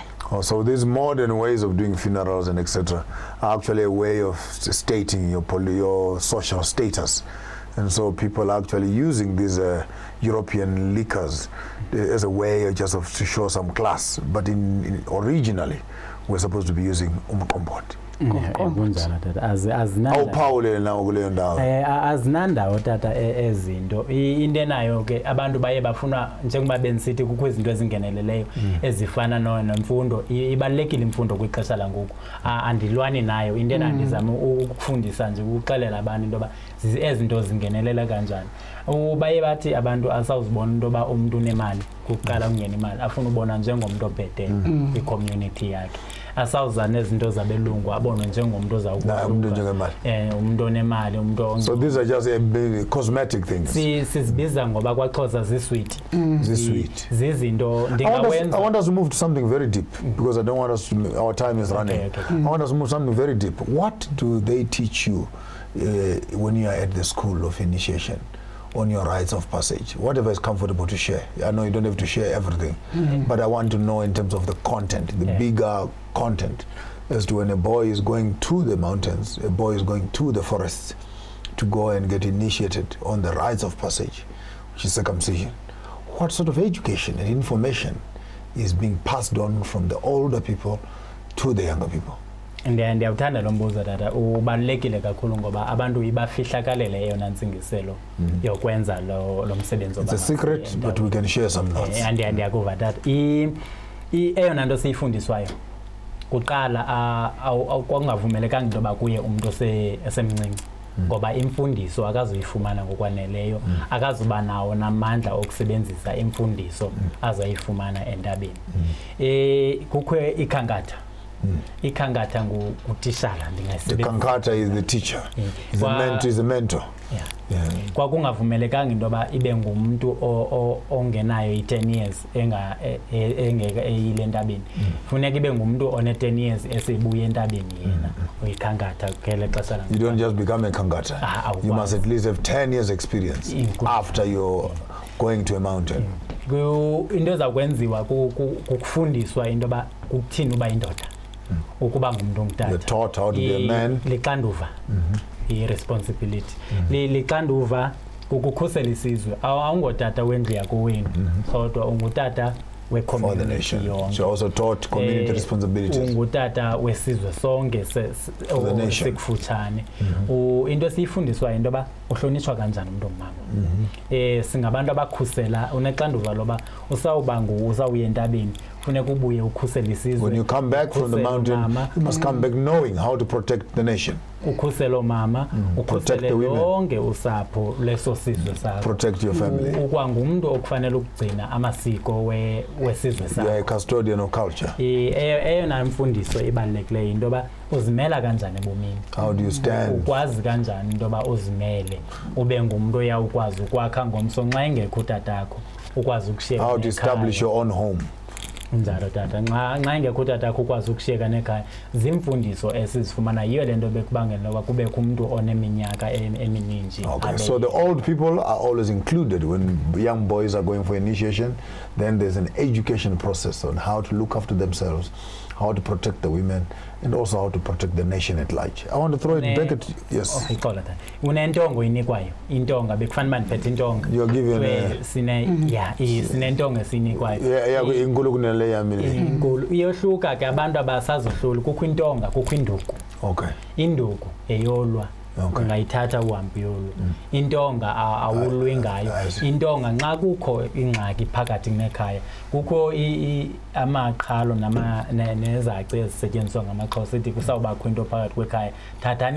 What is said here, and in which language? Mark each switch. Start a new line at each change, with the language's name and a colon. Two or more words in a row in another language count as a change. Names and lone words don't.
English: So these modern ways of doing funerals and etc. are actually a way of stating your social status. And so people are actually using these European liquors as a way just to show some class. But originally, we're supposed to be using umqombothi.
Xhosa: Azinandawo tata ezinto into nayo ke abantu baye bafuna njengoba benisithi kukho izinto ezingeneleleyo ezifana nemfundo ibalekile imfundo kwixesha langoku andilwani nayo into endizama ukufundisa nje ukuxelela abantu into ba ezinto zingenelela kanjani baye bathi abantu asawuzibona into ba umuntu unemali kuqala kungena imali afuna ubona njengomuntu ophethe i-community yakhe asawuzana izinto zabelungu abonwe njengomuntu ozawukwazi umuntu onemali umuntu.
English: So these are just cosmetic things.
Xhosa: Sizibiza ngoba kwaXhosa zisweet. Zizinto ndingawenza.
English: I want us to move to something very deep because I don't want us to, our time is running. Okay. I want us to move something very deep. What do they teach you when you are at the school of initiation on your rites of passage? Whatever is comfortable to share. I know you don't have to share everything, but I want to know in terms of the content, the bigger content, as to when a boy is going to the mountains, a boy is going to the forests to go and get initiated on the rites of passage, which is circumcision. What sort of education and information is being passed on from the older people to the younger people?
Xhosa: Ndiyawuthanda lo mbuzo tata ubalulekile kakhulu ngoba abantu ibafihlakalele eyona ntsingiselo yokwenza lo msebenzi.
English: It's a secret, but we can share some notes.
Xhosa: Ndiyakuva tata eyona nto siyifundiswayo kuqala kwakungavumelekanga into yoba kuye umuntu esemncinci ngoba imfundiso akazoyifumana ngokwaneleyo akazuba nawo namandla okusebenzisa imfundiso azoyifumana entabeni. Kukho ikhankatha ikhankatha ngutishala
English: The kankata is the teacher. Is the mentor. Yeah.
Xhosa: Kwakungavumelekanga into yoba ibe ngumuntu ongenayo i10 years engeke eyile ntabeni. Funeka ibe ngumuntu one 10 years esebuye entabeni yena uyikhankatha kele xesha la.
English: You don't just become a kankata. You must at least have 10 years experience after you're going to a mountain.
Xhosa: Into ezakwenziwa kukufundiswa into yoba kuthini uba indoda. Ukuba ngumuntu ongutata.
English: You're taught how to be a man.
Xhosa: Likanduva. I-responsibility. Likanduva kukukhusela isizwe. Awungotata wendlu yakowenu. Kodwa ungutata we-community yonke.
English: She also taught community responsibilities.
Xhosa: Ungutata wesizwe sonke sekufutshane. Into esiyifundiswa into yoba uhlonitshwa kanjani umuntu ongumama. Singabantu abakhusela unexanduva loba uzawuya entabeni.
English: When you come back from the mountain, you must come back knowing how to protect the nation. Protect the women. Protect your family. You are a custodian of culture. How do you stand? How to establish your own home.
Xhosa: Njalo tata nxa ingekutata ukwazi ukushiyeka nekhaya zimfundiso esizifumana yiyo lento bekubangela noba kubekho umuntu oneminyaka emininji.
English: Okay, so the old people are always included when young boys are going for initiation. Then there's an education process on how to look after themselves, how to protect the women, and also how to protect the nation at large. I want to throw it back at yes.
Xhosa: Unentongo inikwayo intonga bekufana maniphethe intonga.
English: You're given
Xhosa: sinentonga sinikwayo. Inkulu kunale yami. Inkulu iyohluka ke abantu abasazohlula kukho intonga kukho induku.
English: Okay.
Xhosa: Induku eyolwa. Ungayithatha uhambe yolwa. Intonga awulwi ngayo. Intonga nxa kukho ingxaki phakathi nekhaya kukho amaqhalo nezaci ezisetyenziswa ngamaXhosa sithi kusawubakho into phakathi kwekhaya thathani